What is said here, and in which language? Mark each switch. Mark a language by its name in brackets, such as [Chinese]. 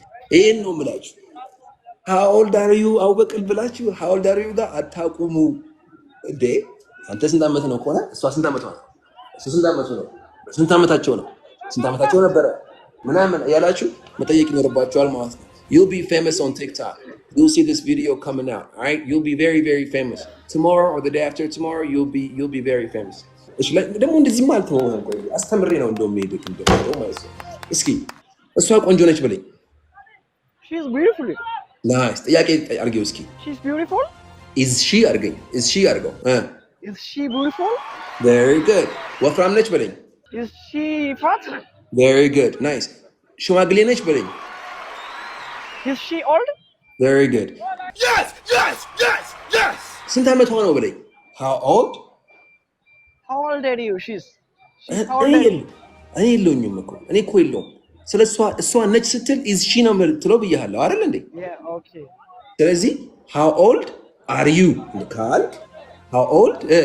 [Amharic] ይሄን ነው የምላችሁ። [English] how old are you [Amharic] አውበቅል ብላችሁ how old are you ጋር አታቁሙ እንዴ። አንተ ስንት ዓመት ነው ከሆነ እሷ ስንት ዓመቷ ነው? እሱ ስንት ዓመቱ ነው? ስንት ዓመታቸው ነው? ስንት ዓመታቸው ነበረ ምናምን ያላችሁ መጠየቅ ይኖርባችኋል ማለት ነው። [English] You'll be famous on TikTok. You'll see this video coming out, all right? You'll be very, very famous. Tomorrow or the day after tomorrow, you'll be very famous. [Amharic] እሺ ደግሞ እንደዚህ ማለት ነው። አስተምሬ ነው እንደውም ሄድክ እንደው ማለት ነው። እስኪ እሷ ቆንጆ ነች በለኝ። [English] She's beautiful. [Amharic] ናይስ። ጥያቄ አድርጌው እስኪ። [English] She's beautiful? Is she [Amharic] አድርገኝ። [English] Is she [Amharic] አድርገው። [English] Is she beautiful? Very good. [Amharic] ወፍራም ነች በለኝ። [English] Is she fat? Very good. Nice. [Amharic] ሽማግሌ ነች በለኝ። [English] Is she old? Very good. Yes. [Amharic] ስንት ዓመቷ ነው በለኝ። [English] How old? How old are you? She's how old are you? [Amharic] እኔ የለውኝም እኮ እኔ እኮ የለውም። ስለ እሷ ነች ስትል [English] is she [Amharic] ነው የምትለው ብያለሁ አይደል እንዴ? [English] Yeah, okay. [Amharic] ስለዚህ [English] how old are you [Amharic] ካልክ [English] how old